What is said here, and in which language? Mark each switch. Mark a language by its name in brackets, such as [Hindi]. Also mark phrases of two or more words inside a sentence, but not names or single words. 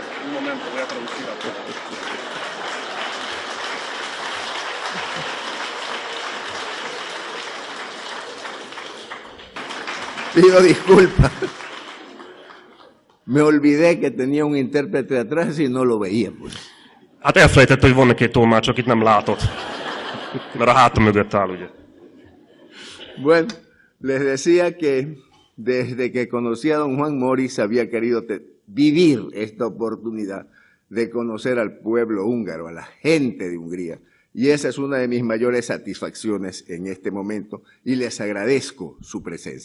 [Spanish] Un momento, voy a traducir aquí. Pido disculpas. Me olvidé que tenía un intérprete atrás y no lo veía, pues. [Hungarian] Hát elfelejtett, hogy van neki egy tolmács, akit nem látott. Mert a hátam mögött áll, ugye. [Spanish] Bueno, les decía que desde que conocí a don Juan Moris había querido vivir esta oportunidad de conocer al pueblo húngaro, a la gente de Hungría. Y esa es una de mis mayores satisfacciones en este momento y les agradezco su presencia.